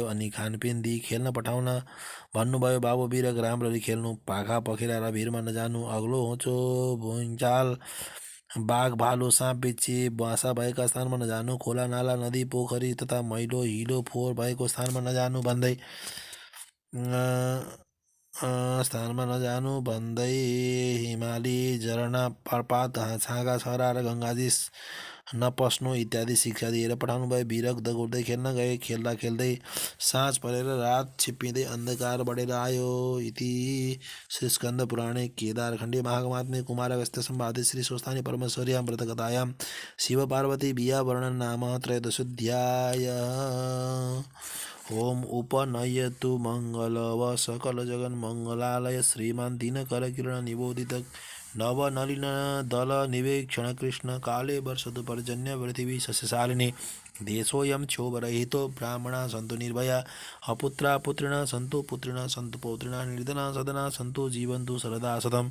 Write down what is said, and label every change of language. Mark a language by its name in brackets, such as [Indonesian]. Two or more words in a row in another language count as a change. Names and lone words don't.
[Nepali] अनि खानपिन दिई खेल्न पठाउन भन्नुभयो। बाबु वीरक, राम्ररी खेल्नु, पाखा पखेरा र भिरमा नजानु, अग्लो होचो भुइँचाल बाघ भालु साँप बिच्छी बासा भएका स्थानमा नजानु, खोला नाला नदी पोखरी तथा मैलो हिलो फोहोर भएको स्थानमा नजानु भन्दै हिमाली झरना पर्पात छाँगा छहरा र गङ्गाजी नपस्नु इत्यादि शिक्षा दिएर पठाउनु भयो। वीरक दगुर्दै खेल्न गए। खेल्दा खेल्दै साँझ परेर रात छिप्पिँदै अन्धकार बढेर आयो। [Sanskrit] इति श्री स्कन्द पुराणे केदारखण्डे महात्म्ये कुमारगस्त्य संवादे श्री स्वस्थानी परमेश्वर्यां व्रतकथायां शिव पार्वती बिया वर्णन नाम त्रयोदशोऽध्याय। ओम उपनयतु मंगलव सकल जगन मंगलालय श्रीमान दिनकर किरण निबोधित नवनलिन दल निवेक्षण कृष्ण काले वर्षतु पर्जन्य पृथिवी सस्यशालिनी देशोऽयं क्षोभरहितो ब्राह्मणा सन्तु निर्भया अपुत्रा पुत्रिणः सन्तु पुत्रिणः सन्तु पौत्रिणः निर्धना सदना सन्तु जीवन्तु सरदा शतम्।